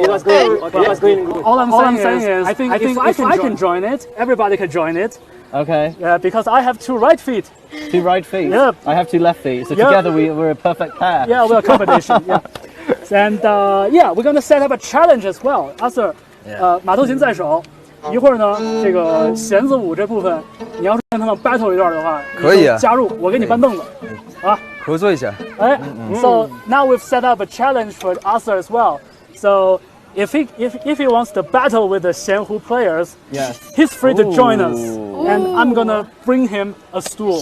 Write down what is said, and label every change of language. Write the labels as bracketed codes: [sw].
[en] He was good. He was going good. All I'm saying is, I think if I can join it, everybody can join it. Okay. Yeah, because I have 2 right feet. 2 right feet. Yep. I have 2 left feet. So Yep. together we're a perfect pair. Yeah, we're a combination. Yeah. And yeah, we're gonna set up a challenge as well. [zh] Arthur, 马头琴在手。一会儿呢，这个弦子舞这部分，你要是跟他们 battle 一段的话，可以啊你就加入，我给你搬凳子，啊，合作一下。 [en] 哎，So now we've set up a challenge for Arthur as well. So if he wants to battle with the xianhu players, Yes. he's free to join us, Ooh. and I'm gonna bring him a stool.